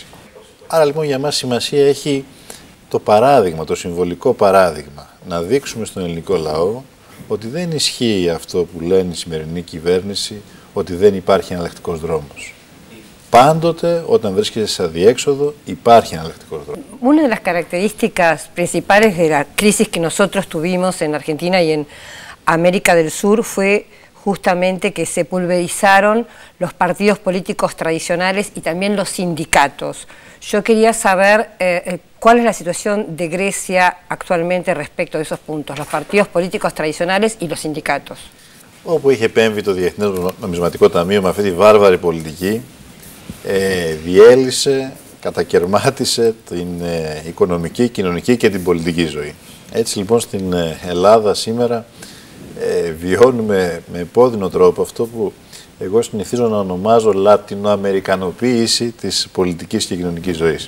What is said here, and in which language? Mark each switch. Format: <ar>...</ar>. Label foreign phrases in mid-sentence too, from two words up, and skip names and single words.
<el>Άρα λοιπόν για μας σημασία έχει το παράδειγμα, το συμβολικό παράδειγμα, να δείξουμε στον ελληνικό λαό ότι δεν ισχύει αυτό που λένε η σημερινή κυβέρνηση, ότι δεν υπάρχει εναλλακτικός δρόμος. Πάντοτε, όταν βρίσκεσαι σε αδιέξοδο, υπάρχει εναλλακτικός δρόμος.</el> <es>Una de las características principales de la crisis que nosotros tuvimos en Argentina y en América del Sur fue justamente que se pulverizaron los partidos políticos tradicionales y también los sindicatos. Yo quería saber cuál es la situación de Grecia actualmente respecto de esos puntos, los partidos políticos tradicionales y los sindicatos.</es> <el>Όπου είχε επέμβει το Διεθνές Νομισματικό Ταμείο με αυτή τη βάρβαρη πολιτική, διέλυσε, κατακερμάτισε την οικονομική, κοινωνική και την πολιτική ζωή. Έτσι λοιπόν στην Ελλάδα σήμερα βιώνουμε με επώδυνο τρόπο αυτό που εγώ συνηθίζω να ονομάζω λατινοαμερικανοποίηση της πολιτικής και κοινωνικής ζωής.</el>